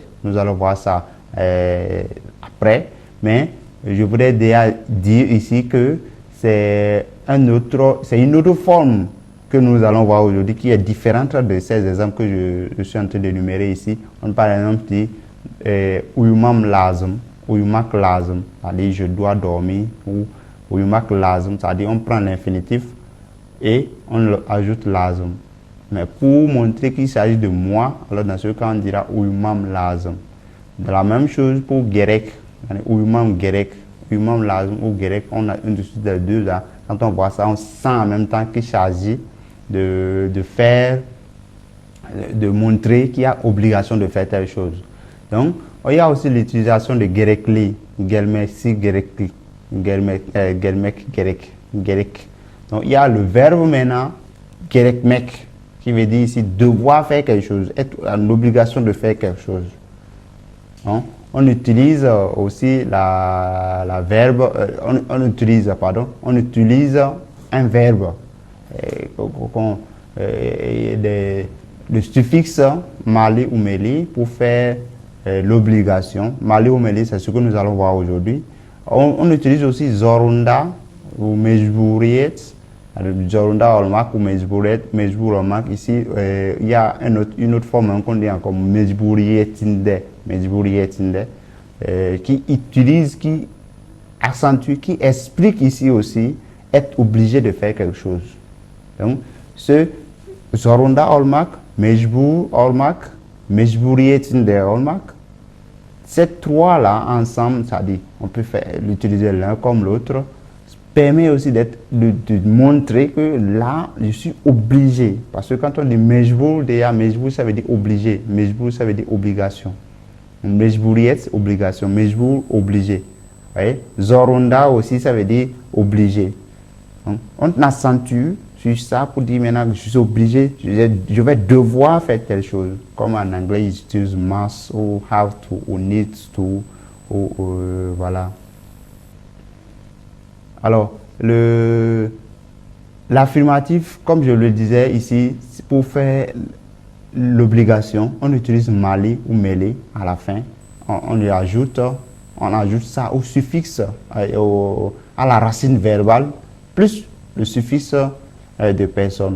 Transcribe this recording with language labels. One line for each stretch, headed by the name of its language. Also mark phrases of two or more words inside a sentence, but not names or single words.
French: Nous allons voir ça après, mais je voudrais déjà dire ici que c'est une autre forme que nous allons voir aujourd'hui qui est différente de ces exemples que je suis en train d'énumérer ici. On peut par exemple dire
Turkish: uyumam lazım, uyumak lazım,
French: c'est-à-dire je dois dormir, ou
Turkish: uyumak lazım,
French: c'est-à-dire on prend l'infinitif et on ajoute lazım. Mais pour montrer qu'il s'agit de moi, alors dans ce cas on dira
Turkish: uyumam lazım.
French: De la même chose pour
Turkish: gerek, uyumam gerek, uyumam lazım
French: ou gerek, on a une de ces deux là. Quand on voit ça, on sent en même temps qu'il s'agit de faire, de montrer qu'il y a obligation de faire telle chose. Donc, il y a aussi l'utilisation de
Turkish: gerekli, gelmesi gerekli, gelmek gerek, gerek.
French: Donc, il y a le verbe maintenant, gerekmek, qui veut dire ici devoir faire quelque chose, être en obligation de faire quelque chose. Donc, on utilise aussi la verbe, on utilise un verbe, le suffixe mali ou meli pour faire l'obligation. Mali ou meli, c'est ce que nous allons voir aujourd'hui. On utilise aussi zorunda ou mejbouriet.
Turkish: Zorunda olmak
French: ou
Turkish: mejbouriet, mejbour olmak.
French: Ici, il y a une autre forme qu'on dit encore
Turkish: mejbourietinde, mejbourietinde,
French: qui utilise, qui accentue, qui explique ici aussi être obligé de faire quelque chose. Donc, ce
Turkish: zorunda olmak, mejbour olmak, mejbourietinde olmak,
French: ces trois-là ensemble, c'est-à-dire on peut l'utiliser l'un comme l'autre, permet aussi de montrer que là, je suis obligé. Parce que quand on dit mejbour, déjà, mejbour, ça veut dire obligé. Mejbour, ça veut dire obligation. Mejbouriet, obligation. Mejbour, obligé. Voyez? Zorunda aussi, ça veut dire obligé. Donc, on accentue sur ça pour dire maintenant que je suis obligé, je vais devoir faire telle chose. Comme en anglais, ils utilisent must ou
English: have to
French: ou
English: need to
French: ou voilà. Alors, l'affirmatif, comme je le disais ici, pour faire l'obligation, on utilise mali ou meli à la fin. On ajoute ça au suffixe, à la racine verbale, plus le suffixe de personne.